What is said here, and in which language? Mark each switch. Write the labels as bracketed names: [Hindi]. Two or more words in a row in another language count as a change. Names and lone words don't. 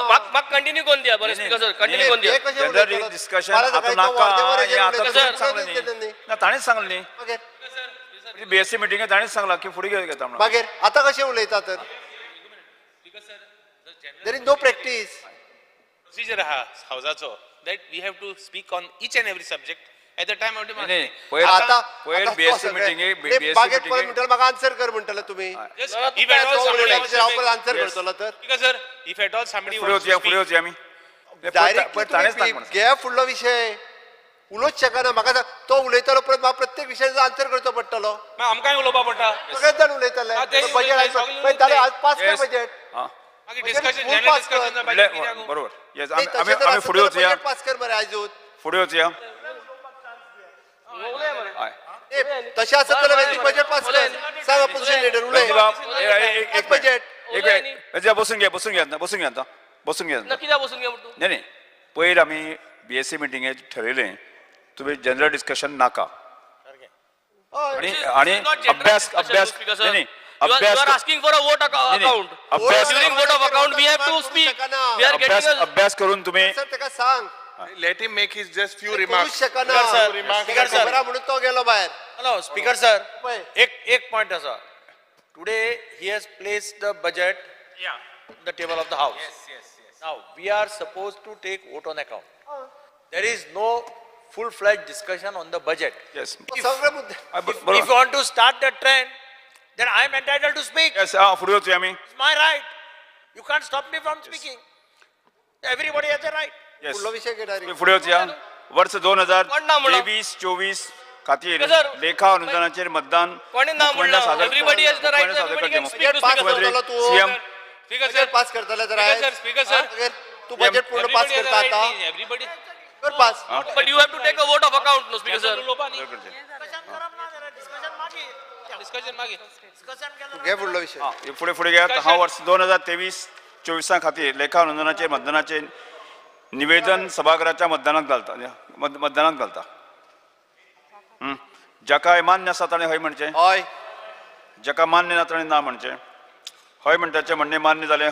[Konkani] म्हाका कंटिन्यू कोण दिया. बरें [English] Speaker sir, [Konkani] कंटिन्यू कोण दिया. [English] general discussion [Konkani] आता नाका. ताणेच सांगलें न्ही बीएससी मिटिंगेत ताणेच सांगला की फुडें घेता म्हणून. मागीर आतां कशें उलयता तर? [English] There is no practice. Procedure हावजाचो that we have to speak on each and every subject at the time of demand. [Konkani] पयर बीएससी मिटिंगेक मागीर पळय म्हणटलो म्हाका आन्सर कर म्हणटलो तुमी. [English] Just if at all somebody [Konkani] आन्सर करतलो तर [English] because sir, if at all somebody [Konkani] फुडें [English] wants to [Konkani] वचया [English] speak, [Konkani] आमी डायरेक्ट घे फुडलो विषय. उलोवच शकना. म्हाका सांग, तो उलयतलो परत म्हाका प्रत्येक विशयाचो आन्सर करचो पडटलो. मग आमकांय उलोवपा पडटा. सगळेच जाण उलयतले. बजेट जालें आज पास कर बजेट. [English] मागीर discussion general discussion [Konkani] बरोबर. येस आमी फुडें वचया. पास कर मरे आयजूच. फुडें वचया. तशें आसत जाल्यार बजेट पास कर. सांग [English] opposition leader [Konkani] उलय. एक बजेट बसून घे कित्याक बसून घे म्हणून. नाही पयर आमी बीएससी मिटिंगेत ठरयलें तुम्ही [English] general discussion [Konkani] नाका. [Marathi] आणि अभ्यास नाही [English] You are asking for a vote account. During vote of account, we have to speak. We are getting a... [Marathi] अभ्यास करून तुम्ही [Konkani] त्याका सांग. [English] Let him make his just few [Konkani] करूच [English] remarks. [Konkani] शकना. [English] Speaker sir. [Konkani] म्हणून तो गेलो बाहेर. [English] No, Speaker sir, [Konkani] एक point आसा. [English] Today he has placed the budget on the table of the house. Now we are supposed to take vote on account. There is no full-fledged discussion on the budget. Yes. [Konkani] सगळे मुद्दे. [English] If you want to start that trend, then I am entitled to speak. Yes, [Konkani] फुडें वचया आमी. [English] It's my right. You can't stop me from speaking. Everybody has a right. Yes. [Konkani] फुडलो विषय घे डायरेक्ट. फुडें वचया. वर्ष कोण ना म्हणला? 2023-24 खातीर [English] Sir, [Konkani] लेखा अनुदानाचेर मतदान [Marathi] कोणी ना म्हणलं. [English] Everybody has the right. Everybody can speak to [Konkani] पास [English] Speaker sir. [Konkani] करतलो तू. सीएम [English] Speaker [Marathi] बजेट पास करतले तर आहे. [English] Speaker sir. [Konkani] तू बजेट पूर्ण पास [English] Everybody has [Konkani] करता [English] a [Konkani] आता. [English] right. Everybody. [Konkani] कर पास. [English] But you have to take a vote of account, no Speaker sir. [Konkani] Discussion मागे. घे फुडलो विषय. फुडें घ्या. हा वर्ष 2023-24 खातीर लेखा अनुदानाचेर मतदानाचें निवेदन सभागृहाच्या मतदानात घालता. जाका मान्य आसा ताणें हय म्हणचें. हय. जाका मान्य ना ताणें ना म्हणचें. हय म्हणटाचें म्हणणें मान्य जालें.